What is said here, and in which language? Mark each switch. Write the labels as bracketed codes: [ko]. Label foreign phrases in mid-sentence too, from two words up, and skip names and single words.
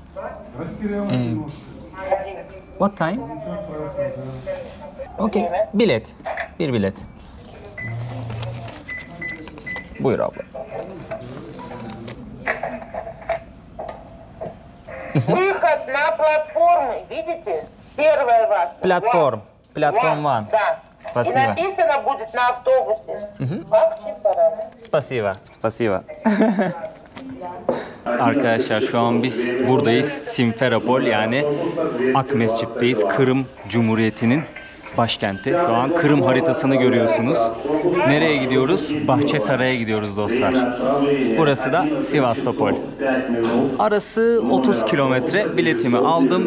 [en] What time? [tr] Okay. Bilet. Bir bilet. Buyur abla. [ru] Выход на платформу, видите? Первая ваша. [en] Platform. Platform one. [ru] Да. И Спасибо. написано будет на автобусе. Bahçesaray. Спасибо. Спасибо. [tr] Arkadaşlar şu an biz buradayız. Simferopol yani Akmescit'teyiz. Kırım Cumhuriyeti'nin başkenti. Şu an Kırım haritasını görüyorsunuz. Nereye gidiyoruz? Bahçesaray'a gidiyoruz dostlar. Burası da Sivastopol. Arası 30 kilometre. Biletimi aldım.